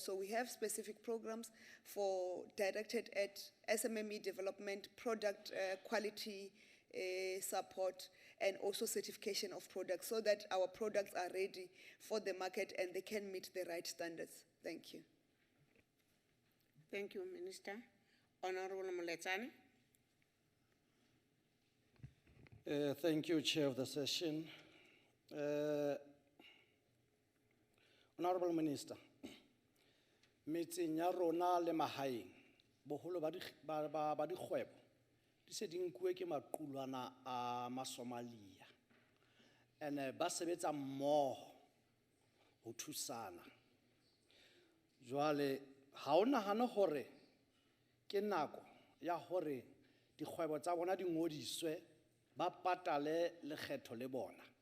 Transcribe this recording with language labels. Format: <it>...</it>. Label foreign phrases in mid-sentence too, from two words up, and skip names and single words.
<en>So we have specific programs directed at SMME development, product quality support, and also certification of products, so that our products are ready for the market and they can meet the right standards. Thank you. Thank you, Minister. Honorable Muletsane. Thank you, Chair of the session. Honorable Minister,</en> <st>metseng ya rona le mahaeng boholo ba dikgwebo di se di nkuwe ke maqulwana a Masomalia, and ba sebetsa mmoho ho thusana. Jwale ha o nahane hore ke nako ya hore dikgwebo tsa bona di ngodiswe ba patale lekgetho le bona.</st>